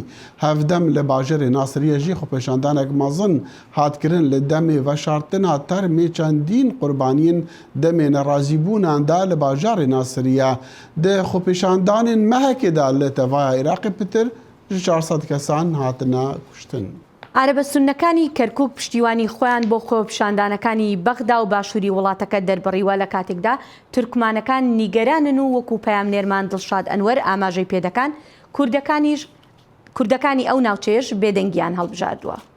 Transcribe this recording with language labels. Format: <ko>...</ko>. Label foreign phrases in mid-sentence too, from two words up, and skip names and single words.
<ku>Hevdem li bajarê Nasiriye jî xwepêşandanek mezin hatkirin li demê veşartin termê çendîn qurbaniyên demê nerazîbûnan da li bajarê Nasiriye di xwepêşandanên mehekê da li tevaya Iraqê pitir ji 400 kesan hatine kuştin.</ku> <ckb>عربەسونەکانی کەرکووک پشتیوانی خۆیان بۆ خۆپیشاندانەکانی بەغدا و باشووری وڵاتەکە دەربڕیوە لە کاتێکدا تورکمانەکان نیگەرانن و وەکو پەیامنێرمان دڵشاد ئەنوەر ئاماژەی پێدەکان کوردەکانی ئەو ناوچەیەش بێدەنگیان هەڵبژاردووە.</ckb>